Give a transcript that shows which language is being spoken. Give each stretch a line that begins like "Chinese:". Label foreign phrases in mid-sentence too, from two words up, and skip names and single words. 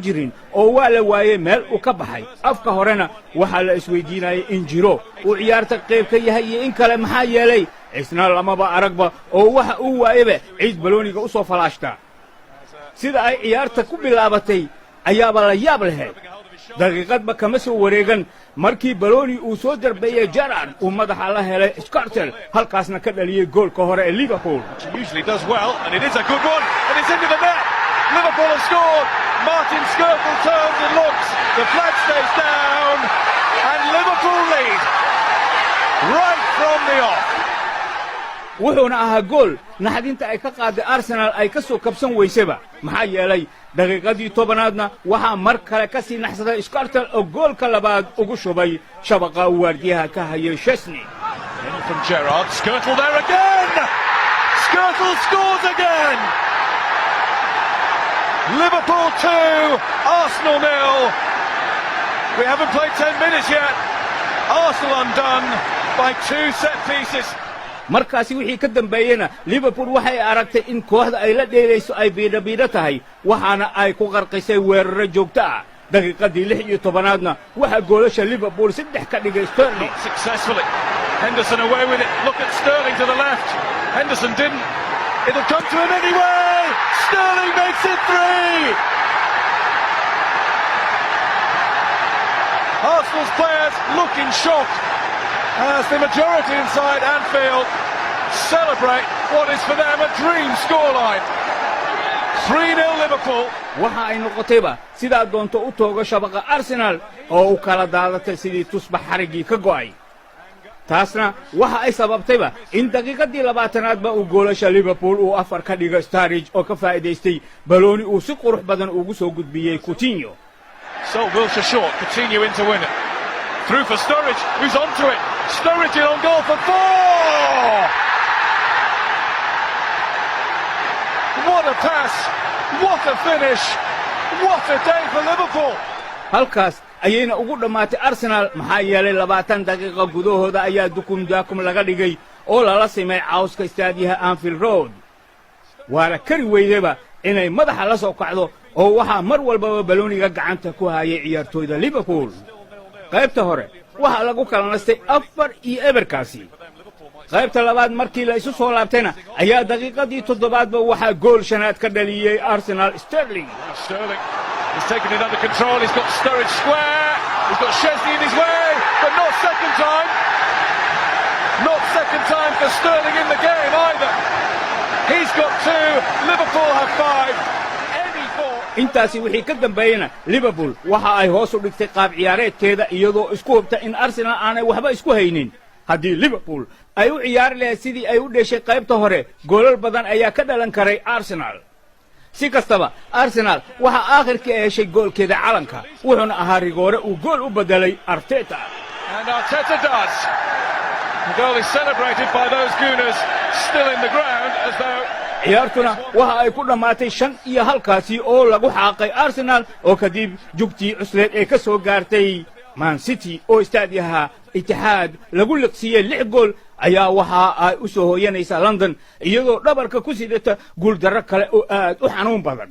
Somali: jirin oo waa la waayay meel uu ka baxay afka horena waxa la isweydiinayay in jiro uu ciyaarta qayb ka yahay iyo in kale maxaa yeelay isna lamaba aragba oo waxa uu waayaba ciid balooniga u soo falaashta sida ay ciyaarta ku bilaabatay ayaaba la yaab lahayd daqiiqadba kama soo wareegan markii balooni uu soo darbeeyay Gerrard uu madaxa la helay Skrtel halkaasna ka dhaliyay goolka hore ee Liverpool.
English: Usually does well and it is a good one and it's into the net. Liverpool have scored. Martin Skrtel turns and looks. The flag stays down and Liverpool lead right from the off.
Somali: wuxuuna ahaa gool naxdinta ay ka qaaday Arsenal ay ka soo kabsan weysaba maxaa yeelay daqiiqadii 10aadna waxa mar kale ka sii naxsaday Skrtel oo goolka labaad ugu shubay shabaqa waardiyaha ka hayay Chesney.
English: From Gerrard, Skrtel there again. Skrtel scores again. Liverpool 2, Arsenal 0. We haven't played 10 minutes yet. Arsenal undone by 2 set pieces.
Somali: markaasi wixii ka dambeeyena Liverpool waxay aragtay in kooxda ay la dheelayso ay biidha tahay waxaana ay ku qarqisay weeraro joogto ah daqiiqadii 16aadna waxa goolasha Liverpool 3 ka dhigay Sterling
English: successfully. Henderson away with it. Look at Sterling to the left. Henderson didn't. It'll come to him anyway. Sterling makes it 3. Arsenal's players looking shocked as the majority inside Anfield celebrate what is for them a dream scoreline. 3-0 Liverpool.
Somali: waxa ay noqotayba sida doonto u toogo shabaqa Arsenal oo u kala daadatay sidii tusbax xarigii ka go'ay taasna waxa ay sababtayba in daqiiqadii 20aadba uu goolasha Liverpool uu 4 ka dhigo Sturridge oo ka faa'iideystay balooni uu si qurux badan ugu soo gudbiyay Coutinho.
English: So Wilshere short, Coutinho in to win it. Through for Sturridge, who's onto it. Sturridge in on goal for 4! What a pass! What a finish! What a day for Liverpool!
Somali: halkaas ayayna ugu dhamaatay Arsenal maxaa yeelay 20 daqiiqo gudahooda ayaa daakum laga dhigay oo lala simay cawska istaadiyaha Anfield Road. waana kari weydaba inay madaxa la soo kacdo oo waxa mar walba balooniga gacanta ku hayay ciyaartooyda Liverpool. qaybta hore waxa lagu kala nastay 4-0 kaasi qaybta labaad markii la isu soo laabtayna ayaa daqiiqadii 7aadba waxa gool shanaad ka dhaliyay Arsenal Sterling.
English: He's taken it under control. He's got Sturridge square. He's got Chesney in his way, but not second time. Not second time for Sterling in the game either. He's got 2. Liverpool have 5.
Somali: intaasi wixii ka dambeeyana Liverpool waxa ay hoos u dhigtay qaab ciyaareedkeeda iyadoo isku hubta in Arsenal aanay waxba isku haynin. haddii Liverpool ay u ciyaar lahayd sidii ay u dhashay qaybta hore goolal badan ayaa ka dhalan karay Arsenal. si kastaba Arsenal waxa aakhirkii ay heshay goolkeeda calanka wuxuuna ahaa rigoore uu gool u bedelay Arteta.
English: And Arteta does. The goal is celebrated by those Gooners still in the ground as though
Somali: ciyaartuna waxa ay ku dhamaatay 5 halkaasi oo lagu xaaqay Arsenal oo kadib jugtii cusleed ee ka soo gaartay Man City oo istaadiyaha Etihad lagu liqsiyay 6 gool ayaa waxa ay u soo hooyanaysaa London iyadoo dhabarka ku sidata guuldarro kale oo aad u xanuun badan.